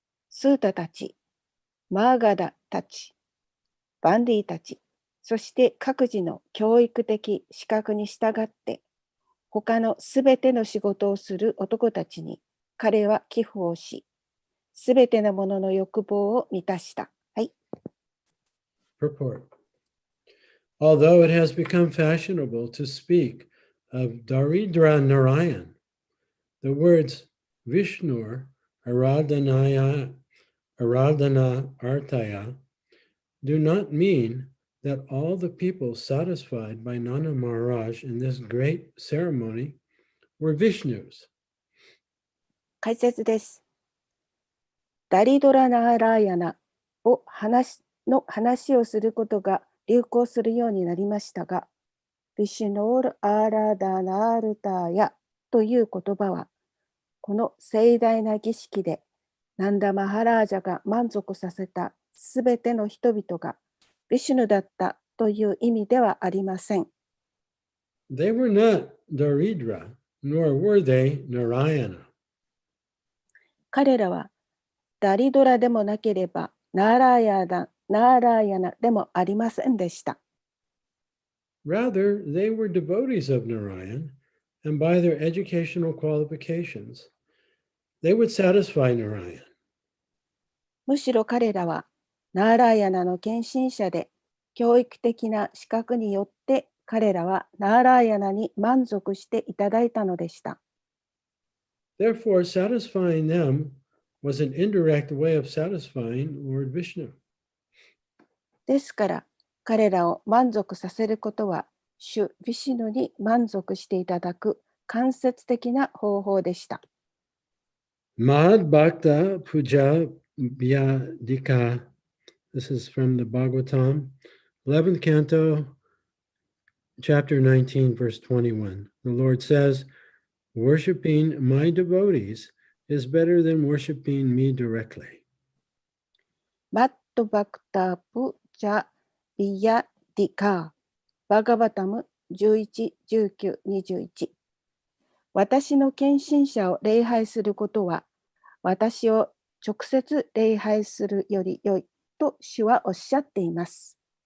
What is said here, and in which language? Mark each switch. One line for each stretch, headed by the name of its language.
Japanese: スータたち、マーガダたち、バンディたち、そして各自の教育的資格に従って、他のすべての仕事をする男たちに彼は寄付をし、すべてのものの欲望を満たした。はい。
English: Purport. Although it has become fashionable to speak of Daridra Narayan, the words Vishnur, Aradhanaya, Aradhana Artaya do not mean that all the people satisfied by Nanda Maharaj in this great ceremony were Vishnus.
Japanese: 解説です。ダリドラ・ナーラーヤナの話をすることが流行するようになりましたが、ビシュノール・アーラダナールターヤという言葉は、この盛大な儀式でナンダ・マハラージャが満足させたすべての人々がビシュヌだったという意味ではありません。
English: They were not Daridra, nor were they Narayana.
Japanese: 彼らはダリドラでもなければナーラーヤナでもありませんでした。
English: Rather, they were devotees of Narayan, and by their educational qualifications, they would satisfy Narayan.
Japanese: むしろ彼らはナーラーヤナの献身者で、教育的な資格によって彼らはナーラーヤナに満足していただいたのでした。
English: Therefore, satisfying them was an indirect way of satisfying Lord Vishnu.
Japanese: ですから彼らを満足させることは、主ヴィシュヌに満足していただく間接的な方法でした。
Sanskrit: Mad Bhakta Puja Vyadika.
English: This is from the Bhagavatam, 11th canto, chapter 19, verse 21. The Lord says, "Worshipping my devotees is better than worshipping me directly."
Japanese: マットバクタプジャビヤディカー、バガバタム11、19、21。私の献身者を礼拝することは、私を直接礼拝するより良いと主はおっしゃっています。